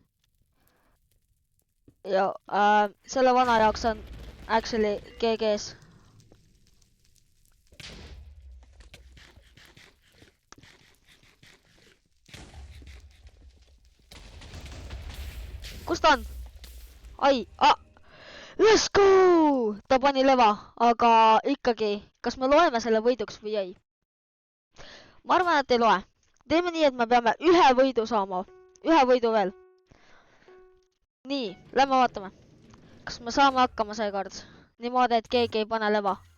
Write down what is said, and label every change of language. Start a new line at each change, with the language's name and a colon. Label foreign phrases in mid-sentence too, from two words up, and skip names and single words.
Estonian: Ja selle vana jaoks on actually GG's. Kus ta on?
English: Ai, let's go!
Estonian: Ta pani leva, aga ikkagi, kas me loeme selle võiduks või ei? Ma arvan, et ei loe. Teeme nii, et me peame 1 võidu saama. 1 võidu veel. Nii, lähme vaatame. Kas me saame hakkama seekord? Niimoodi, et keegi ei pane leva.